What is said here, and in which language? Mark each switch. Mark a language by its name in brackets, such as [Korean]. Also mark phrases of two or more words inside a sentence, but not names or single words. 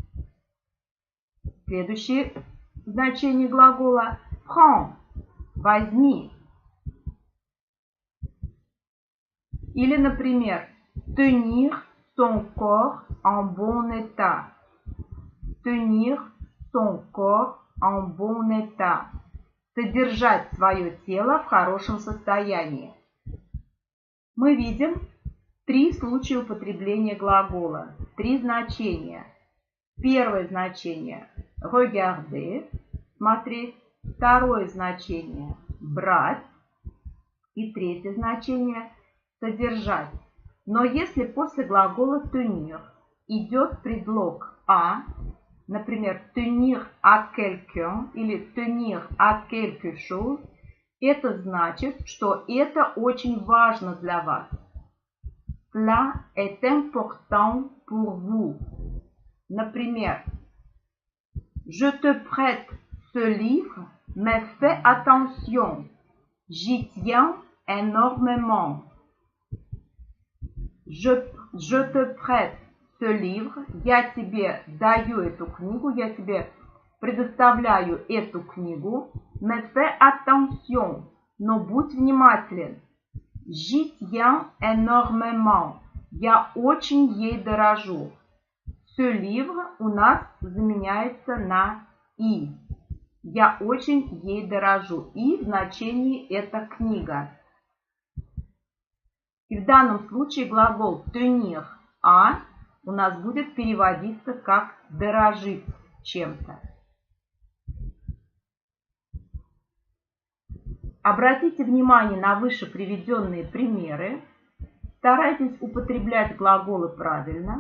[Russian] Следующее значение глагола prends, возьми. Или, например, [French] tenir son corps en bon état. Tenir son corps en bon état. [Russian] Содержать свое тело в хорошем состоянии. Мы видим 3 случая употребления глагола, 3 значения. Первое значение – regarder, смотреть. Второе значение – брать. И третье значение – содержать. Но если после глагола tenir идет предлог «à», например, [French] tenir à quelqu'un [Russian] или [French] tenir à quelque chose, [Russian] это значит, что это очень важно для вас. [French] Cela est important pour vous. [Russian] Например, [French] je te prête ce livre, mais fais attention. J'y tiens énormément. Je te prête ce livre, [Russian] я тебе даю эту книгу, я тебе предоставляю эту книгу, [French] mais fais attention, [Russian] но будь внимателен. [French] J'y tiens énormément, [Russian] я очень ей дорожу. [French] Ce livre [Russian] у нас заменяется на «и». Я очень ей дорожу. «И» в значении «это книга». И в данном случае глагол [French] tenir à [Russian] у нас будет переводиться как «дорожить чем-то». Обратите внимание на выше приведенные примеры. Старайтесь употреблять глаголы правильно.